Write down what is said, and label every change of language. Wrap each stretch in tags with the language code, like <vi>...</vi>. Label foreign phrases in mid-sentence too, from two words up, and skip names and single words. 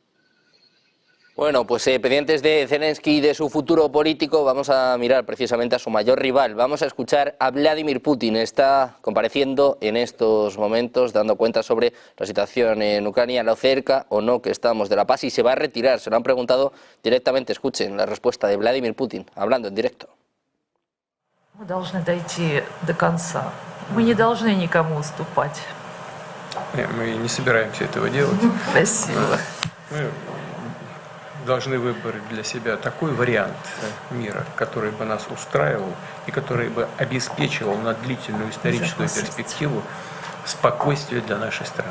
<es>Bueno, pues pendientes de Zelensky y de su futuro político, vamos a mirar precisamente a su mayor rival. Vamos a escuchar a Vladimir Putin. Está compareciendo en estos momentos, dando cuenta sobre la situación en Ucrania, lo cerca o no que estamos de la paz, y se va a retirar. Se lo han preguntado directamente. Escuchen la respuesta de Vladimir Putin, hablando en directo.</es> <ru>Мы должны дойти до конца. Мы не должны никому уступать. Мы не собираемся этого делать. Спасибо. Мы должны выбрать для себя такой вариант мира, который бы нас устраивал и который бы обеспечивал на длительную историческую перспективу спокойствие для нашей страны.</ru>